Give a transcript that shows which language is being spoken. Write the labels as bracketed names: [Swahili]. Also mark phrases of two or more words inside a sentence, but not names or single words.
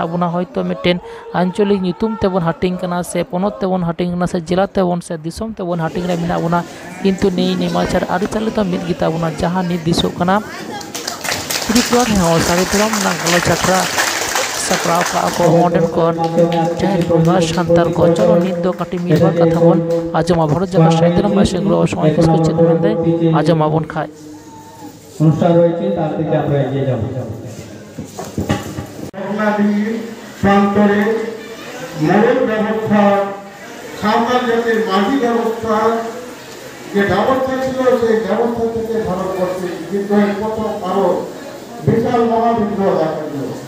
[Santali] ᱵᱚᱱᱟ ᱦᱚᱭᱛᱳ ᱢᱤᱫᱴᱮᱱ ᱟᱧᱪᱚᱞᱤᱠ ᱧᱩᱛᱩᱢ ᱛᱮᱵᱚᱱ ᱦᱟᱹᱴᱤᱧ ᱠᱟᱱᱟ ᱥᱮ ᱯᱚᱱᱚᱛ ᱛᱮᱵᱚᱱ ᱦᱟᱹᱴᱤᱧ ᱠᱟᱱᱟ ᱥᱮ ᱡᱮᱞᱟ ᱛᱮᱵᱚᱱ ᱥᱮ ᱫᱤᱥᱚᱢ ᱛᱮᱵᱚᱱ ᱦᱟᱹᱴᱤᱧ ᱨᱮ ᱢᱮᱱᱟᱜ ᱵᱚᱱᱟ ᱠᱤᱱᱛᱩ ᱱᱮᱢᱟᱪᱟᱨ ᱟᱹᱨᱤᱪᱟᱹᱞᱤ ᱫᱚ ᱢᱤᱫ ᱜᱮᱛᱟ ᱵᱚᱱᱟ ᱡᱟᱦᱟᱸ ᱱᱤᱛ ᱫᱤᱥᱚᱜ ᱠᱟᱱᱟ ত্রিপুরা ᱨᱮᱦᱚᱸ ᱥᱟᱦᱮᱵ ᱫᱷᱚᱨᱚᱢ ᱨᱮᱱᱟᱜ ᱜᱟᱞᱚᱪ ᱟᱠᱷᱲᱟ ᱥᱟᱯᱲᱟᱣ ᱠᱟᱜᱼᱟ ᱠᱚ ᱚᱸᱰᱮᱱ ᱠᱚ ᱡᱟᱦᱟᱸᱭ ᱵᱚᱸᱜᱟ ᱥᱟᱱᱛᱟᱲ ᱠᱚ ᱪᱚᱞᱚ ᱱᱤᱛ ᱫᱚ ᱠᱟᱹᱴᱤᱡ ᱢᱤᱫᱵᱟᱨ ᱠᱟᱛᱷᱟ ᱵᱚᱱ ᱟᱸᱡᱚᱢᱟ ᱵᱷᱟᱨᱚᱛ ᱡᱟᱠᱟᱛ ᱥᱟᱦᱮᱵ ᱫᱷᱚᱨᱚᱢ ᱵᱟᱭᱤᱥ ᱜᱩᱨᱩ ᱥᱚᱢᱟᱭ ᱠᱤᱥᱠᱩ ᱪᱮᱫ ᱢᱮᱱᱫᱟᱭ ᱟᱸᱡᱚᱢ ᱟᱵᱚᱱ ᱠᱷᱟᱡ [Bangla] অনুষ্ঠান রয়েছে তার থেকে আমরা এগিয়ে যাব। প্রান্তরে মৌলিক ব্যবস্থা সাঁওতাল জাতির মাঝি ব্যবস্থা যে ব্যবস্থা ছিল সেই ব্যবস্থা থেকে ভারতবর্ষে বিদ্রোহের প্রথম আরো বিশাল মহাবিদ্রোহ দেখা দিল।